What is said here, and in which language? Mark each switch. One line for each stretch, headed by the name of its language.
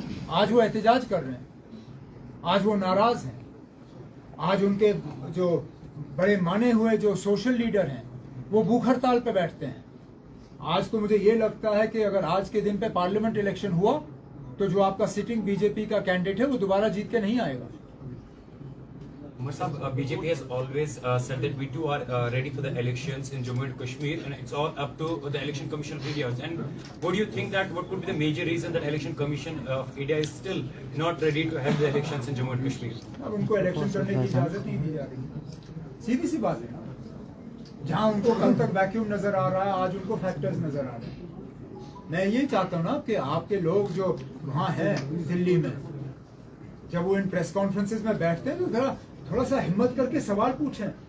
Hindi: आज वो एहतजाज कर रहे हैं, आज वो नाराज हैं, आज उनके जो बड़े माने हुए जो सोशल लीडर हैं वो भूख हड़ताल पे बैठते हैं। आज तो मुझे ये लगता है कि अगर आज के दिन पे पार्लियामेंट इलेक्शन हुआ तो जो आपका सिटिंग बीजेपी का कैंडिडेट है वो दोबारा जीत के नहीं आएगा।
English: Umar Sahab, BJP has always said that we too are ready for the elections in Jammu and Kashmir, and it's all up to the Election Commission of India. And what do you think that what could be the major reason that Election Commission of India is still not ready to have the elections in Jammu and Kashmir?
Hindi: अब उनको election करने की इजाजत नहीं दी जा रही, सीधी सी बात है ना। जहां उनको कल तक वैक्यूम नजर आ रहा है, आज उनको फैक्टर्स नजर आ रहे हैं। मैं ये चाहता हूँ ना कि आपके लोग जो वहाँ हैं दिल्ली में, जब वो इन प्रेस कॉन्फ्रेंसेस में बैठते हैं तो थोड़ा सा हिम्मत करके सवाल पूछें।